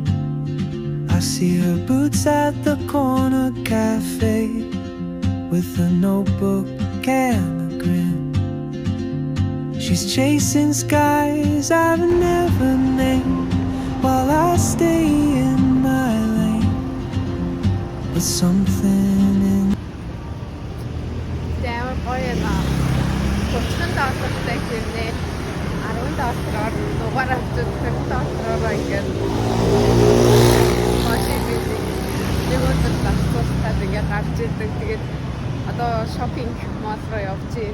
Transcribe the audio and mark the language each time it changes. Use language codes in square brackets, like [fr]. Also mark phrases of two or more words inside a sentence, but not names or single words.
[en] I see her boots at the corner cafe with a notebook and a grin. She's chasing skies I've never named while I stay in my lane. But something in [mn] Амар гоё юм аа. 30 доллартай хэрнээ 10 доллараар дугаараа авчиж 20 доллараар ингээд машин гэдэг нэг өдөр тасцуултаад ингээд гарч ирдэг. Тэгээд одоо [en] shopping mall [mn] руу явж ийн.